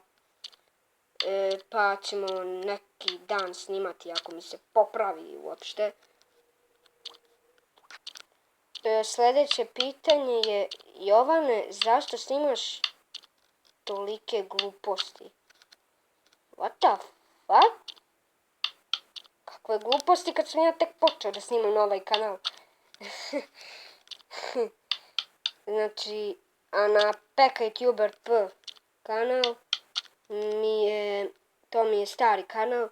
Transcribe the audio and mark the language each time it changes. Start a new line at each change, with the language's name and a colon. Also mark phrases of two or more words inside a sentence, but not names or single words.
Serbian: Pa ćemo neki dan snimati ako mi se popravi uopšte. Sljedeće pitanje je, Jovane, zašto snimaš tolike gluposti?
English: What the A?
Serbian: Kakve gluposti kad sam ja tek počeo da snimam na ovaj kanal. Znači, a na Peka YouTuber P kanal to mi je stari kanal.